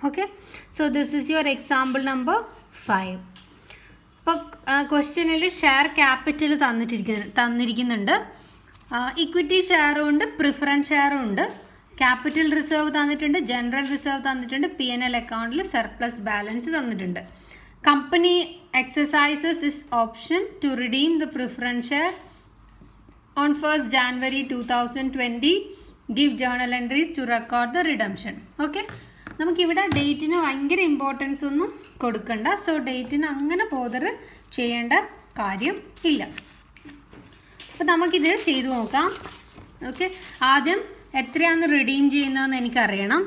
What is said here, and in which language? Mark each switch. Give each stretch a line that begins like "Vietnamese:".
English: Okay, so this is your example number 5.
Malayalam: ഇപ്പോൾ ക്വസ്റ്റ്യനിൽ share capital തന്നിരിക്കുന്നുണ്ട്. Equity ഷെയറും ഉണ്ട്, പ്രിഫറൻസ് ഷെയറും ഉണ്ട്. ക്യാപിറ്റൽ റിസർവ് തന്നിട്ടുണ്ട്, ജനറൽ റിസർവ് തന്നിട്ടുണ്ട്, P&L അക്കൗണ്ടിൽ സർപ്ലസ് ബാലൻസ് തന്നിട്ടുണ്ട്.
English: Company exercises its option to redeem the preference share on 1st January 2020. Give journal entries to record the redemption.
Malayalam: Okay, നമുക്കിവിടെ ഡേറ്റിന് ഭയങ്കര ഇമ്പോർട്ടൻസ് ഒന്നും കൊടുക്കണ്ട. സോ ഡേറ്റിന് അങ്ങനെ ബോദർ ചെയ്യേണ്ട കാര്യം ഇല്ല. അപ്പോൾ നമുക്കിത് ചെയ്തു നോക്കാം. ഓക്കെ, ആദ്യം എത്രയാണ് റിഡീം ചെയ്യുന്നതെന്ന് എനിക്കറിയണം.